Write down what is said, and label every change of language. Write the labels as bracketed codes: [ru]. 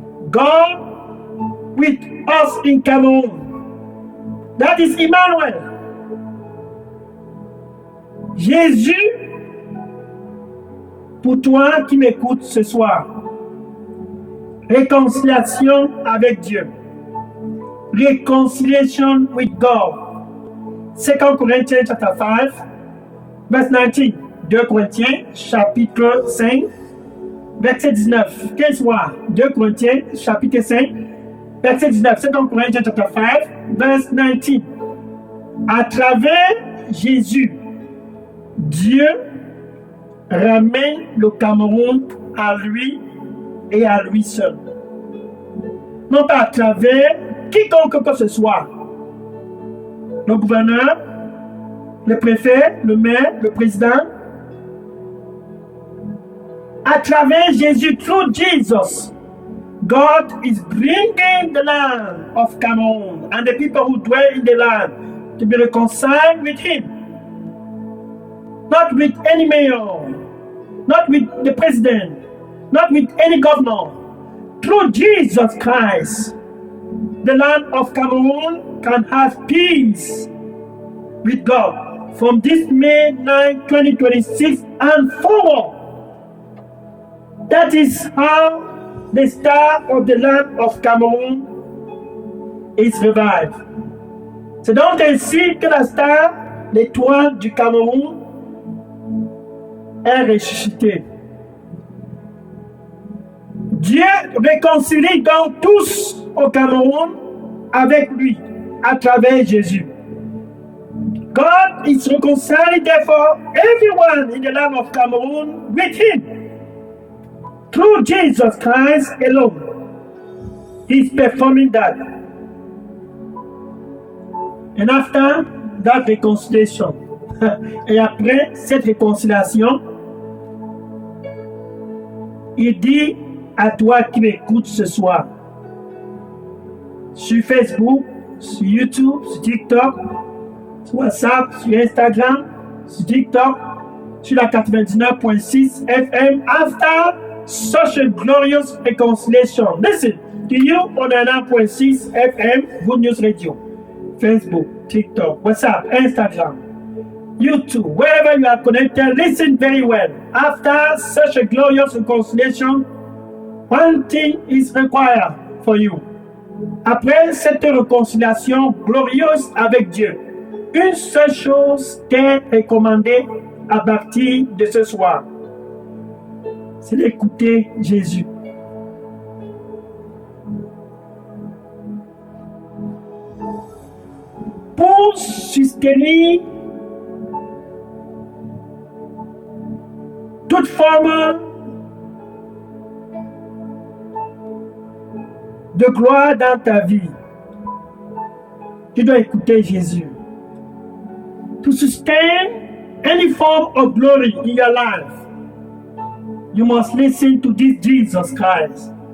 [en] God with us in Cameroun. That is Emmanuel. [fr] Jésus, pour toi qui m'écoutes ce soir, réconciliation avec Dieu. [en] Reconciliation with God. 2 Corinthians chapter 5, verse 19. [fr] 2 Corinthiens chapitre 5, verset 19. Quel soir? 2 Corinthiens chapitre 5, verset 19. [en] 2 Corinthians chapter 5, verse 19. [fr] À travers Jésus, Dieu ramène le Cameroun à lui et à lui seul. Non pas à travers quiconque que ce soit. Le gouverneur, le préfet, le maire, le président. À travers Jésus, [en] through Jesus, God is bringing the land of Cameroon and the people who dwell in the land to be reconciled with Him. Not with any mayor, not with the president, not with any governor. Through Jesus Christ, the land of Cameroon can have peace with God from this May 9, 2026 and forward. That is how the star of the land of Cameroon is revived. [fr] C'est donc ainsi que la star, l'étoile du Cameroun, est ressuscitée. Dieu réconcilie donc tous au Cameroun avec lui à travers Jésus. [en] God is reconciling therefore everyone in the land of Cameroon with Him. Through Jesus Christ alone. He's performing that. And after that reconciliation, [fr] et après cette réconciliation, il dit à toi qui m'écoutes ce soir, sur Facebook, sur YouTube, sur TikTok, sur WhatsApp, sur Instagram, sur TikTok, sur la 99.6 FM, [en] after such a glorious reconciliation. Listen to you on the 9.6 FM, Good News Radio, Facebook, TikTok, WhatsApp, Instagram, YouTube, wherever you are connected, listen very well. After such a glorious reconciliation, one thing is required for you. [fr] Après cette réconciliation glorieuse avec Dieu, une seule chose t'est recommandée à partir de ce soir, c'est d'écouter Jésus. soutenir toute forme de gloire dans ta vie, tu dois écouter Jésus. [en] To sustain any form of glory in your life, you must listen to this Jesus Christ.